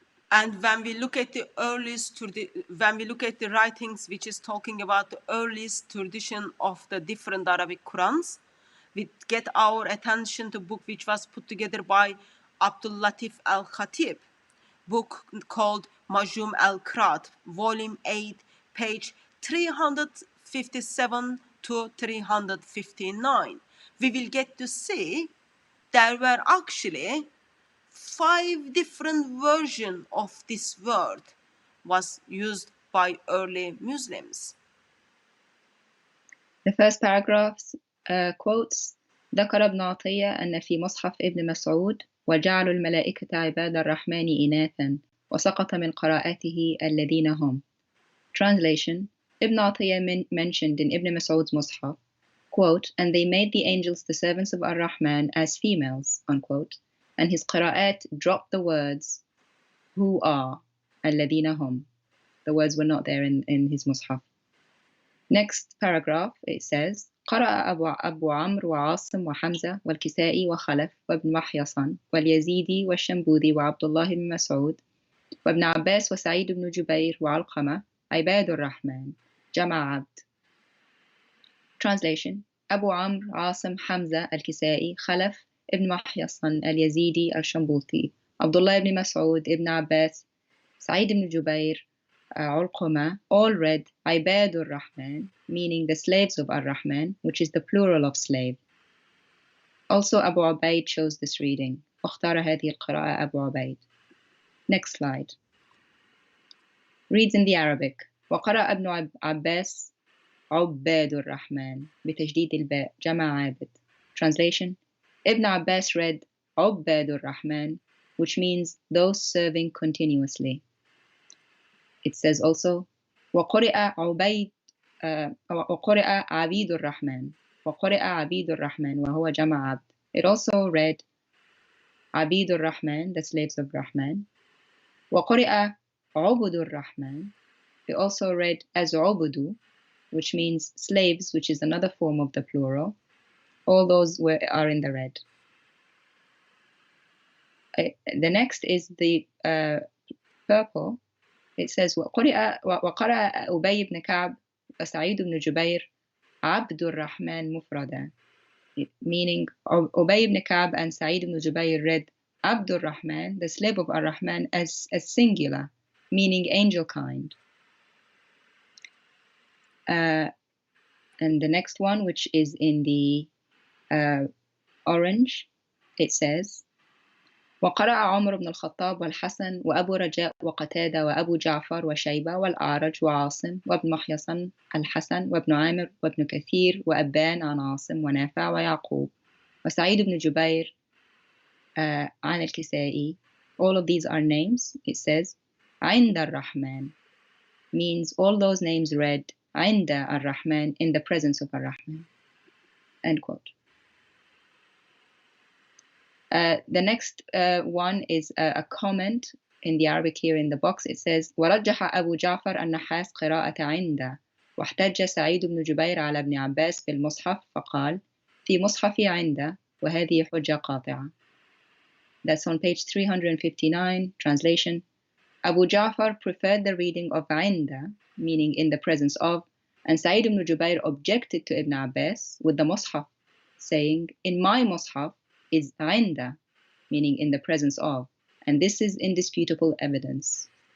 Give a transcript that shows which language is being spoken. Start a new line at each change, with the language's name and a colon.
English: And when we look at the writings which is talking about the earliest tradition of the different Arabic Qurans, we get our attention to a book which was put together by Abdul Latif al-Khatib, book called Majum al-Qiraat, volume 8, page 357 to 359. We will get to see there were actually 5 different versions of this word was used by early Muslims. The first paragraph quotes
Arabic: ذكر ابن عطية أن في مصحف ابن مسعود وجعلوا الملائكة عباد الرحمن إناثا وسقط من قراءته الذين هم.
English: Translation: Ibn Atiyah mentioned in Ibn Mas'ud's Mus'haf, quote, and they made the angels the servants of Ar-Rahman as females, unquote, and his qira'at dropped the words who are,
Arabic: الذين هم.
English: The words were not there in his Mus'haf. Next paragraph, it says,
Arabic: قرأ أبو عمرو وعاصم وحمزة والكسائي وخلف وابن محيصن واليزيدي والشنبوذي وعبد الله بن مسعود وابن عباس وسعيد بن جبير وعلقمة عباد الرحمن جمع عبد.
English: Translation: Abu Amr, Asim, Hamza, Al-Kisai, Khalaf, Ibn Mahyasan, Al-Yazidi, Al-Shambuti, Abdullah ibn Mas'ud, Ibn Abbas, Sa'id ibn Jubair, Ulqama, all read Ibadur Rahman, meaning the slaves of Ar-Rahman, which is the plural of slave. Also Abu Ubaid chose this reading.
Arabic: اختار هذه القراءة أبو عبيد.
English: Next slide. Reads in the Arabic.
Arabic: وقرأ ابن عباس عباد الرحمن بتجديد الباء جمع عابد.
English: Translation: Ibn Abbas read
Arabic: عباد الرحمن,
English: which means those serving continuously. It says also
Arabic: وقرئ عبيد وقرئ عبيد الرحمن وقرئ عبيد الرحمن وهو جمع عبد.
English: It also read
Arabic: عبيد الرحمن,
English: the slaves of Rahman.
Arabic: وقرئ عبد الرحمن.
English: It also read as عبد, which means slaves, which is another form of the plural. All those are in the red. The next is the purple. It says
Arabic: وقرأ أبي بن كعب وسعيد بن جبير عبد الرحمن مفردا,
English: meaning Ubay ibn Ka'b and Sa'id ibn Jubayr read Abdur Rahman, the slave of Ar-Rahman, as singular, meaning angel kind. And the next one, which is in the orange, it says
Arabic: وقرأ عمر بن الخطاب والحسن وأبو رجاء وقتادة وأبو جعفر وشيبة والأعرج وعاصم وابن محيصن الحسن وابن عامر وابن كثير وأبان عن عاصم ونافع ويعقوب وسعيد بن جبير عن الكسائي.
English: All of these are names. It says
Arabic: عند الرحمن
English: means all those names read عند الرحمن, in the presence of الرحمن. End quote. The next one is a comment in the Arabic here in the box. It says
Arabic: ورجح أبو جعفر النحاس قراءة عند واحتج سعيد بن جبير على ابن عباس بالمصحف فقال في مصحف عند وهذه حجة قاطعة.
English: That's on page 359. Translation: Abu Ja'far preferred the reading of عند, meaning in the presence of, and Sa'id ibn Jubair objected to Ibn Abbas with the Mus'haf, saying, in my Mus'haf is عند, meaning in the presence of, and this is indisputable evidence.